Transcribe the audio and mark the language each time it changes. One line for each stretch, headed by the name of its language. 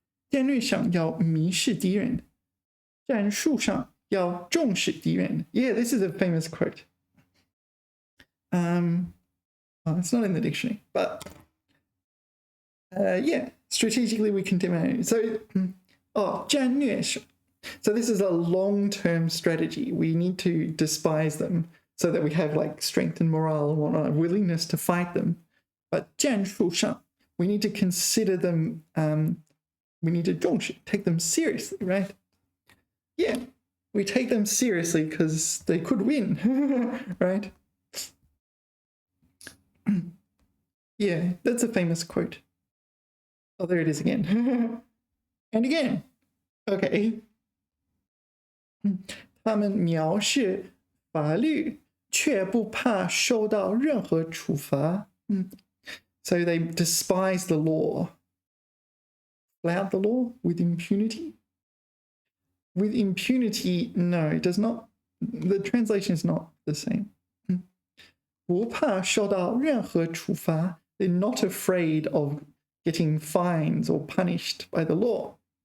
Chinese: 战略上要迷视敌人，战术上要重视敌人.
English: Yeah, this is a famous quote. Well, it's not in the dictionary, but yeah, strategically we condemn. So, 战略上. So this is a long-term strategy. We need to despise them so that we have like strength and morale and whatnot, willingness to fight them. But 战术上, we need to consider them, we need to 重视, take them seriously, right? Yeah, we take them seriously because they could win, right? Yeah, that's a famous quote. Oh, there it is again. And again. Okay.
Chinese: 他们藐视法律，却不怕受到任何处罚。
English: So they despise the law. Flout the law with impunity? With impunity, no, it does not. The translation is not the same.
Chinese: 不怕受到任何处罚.
English: They're not afraid of getting fines or punished by the law.